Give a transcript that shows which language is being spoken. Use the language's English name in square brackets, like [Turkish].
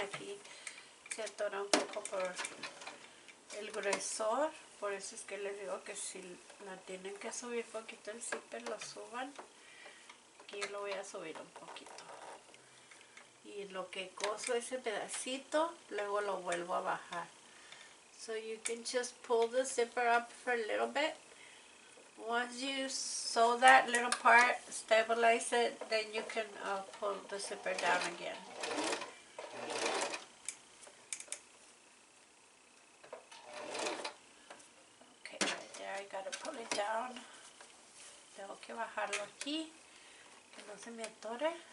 [Spanish] Aquí se atora un poco por el gruesor. Por eso es que les digo que si la tienen que subir poquito el zipper, lo suban. Aquí lo voy a subir un poquito. Y lo que coso ese pedacito, luego lo vuelvo a bajar. [English] So you can just pull the zipper up for a little bit. Once you sew that little part, stabilize it, then you can pull the zipper down again. Okay, right there, I gotta pull it down. [Spanish] Tengo que bajarlo aquí, que no se me atore.